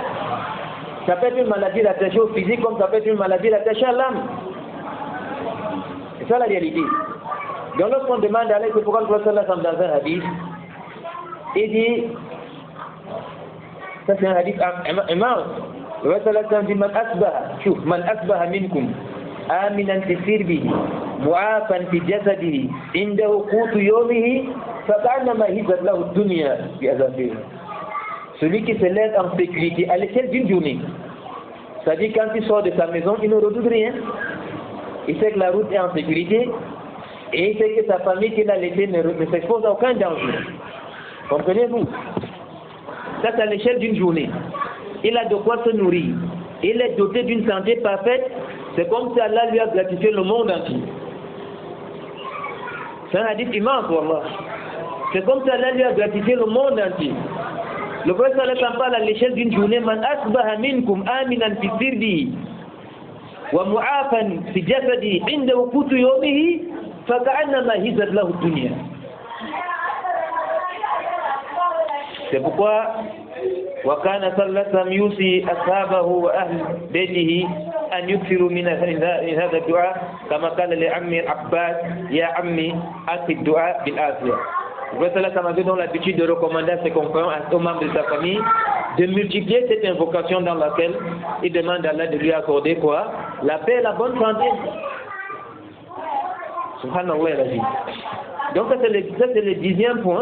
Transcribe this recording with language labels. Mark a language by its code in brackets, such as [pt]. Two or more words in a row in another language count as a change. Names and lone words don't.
[fr] Ça peut être une maladie attachée au physique comme ça peut être une maladie attachée à l'âme. C'est ça la réalité. Donc lorsqu'on demande à Allah, c'est pourquoi le prophète dans un hadith, il dit, ça c'est un hadith immense. Le prophète dit, [ar] من أصبح منكم آمنا في سربه معافى في جسده عنده قوت يومه فكأنما حيزت له الدنيا بحذافير. [fr] Celui qui se lève en sécurité à l'échelle d'une journée, c'est-à-dire quand il sort de sa maison, il ne redoute rien. Il sait que la route est en sécurité et il sait que sa famille qu'il a laissée ne s'expose à aucun danger. Comprenez-vous? Ça, c'est à l'échelle d'une journée. Il a de quoi se nourrir. Il est doté d'une santé parfaite. C'est comme si Allah lui a gratifié le monde entier. C'est un hadith immense, wallah. C'est comme si Allah lui a gratifié le monde entier. Le prophète parle à l'échelle d'une journée. [ar] من أصبح منكم آمنا في سربه ومعافى في جسده عنده قوت يومه فكأنما حيزت له الدنيا. [fr] C'est pourquoi [ar] وكان صلى الله عليه وسلم يوصي أصحابه وأهل بيته أن يكثروا من هذا الدعاء كما قال لعمي العباس يا عمي أتي الدعاء بالعافية. [fr] Le prophète ça m'avait donné l'habitude de recommander à ses compagnons, aux membres de sa famille, de multiplier cette invocation dans laquelle il demande à Allah de lui accorder quoi? La paix et la bonne santé. Subhanallah la vie. Donc ça c'est le 10e point.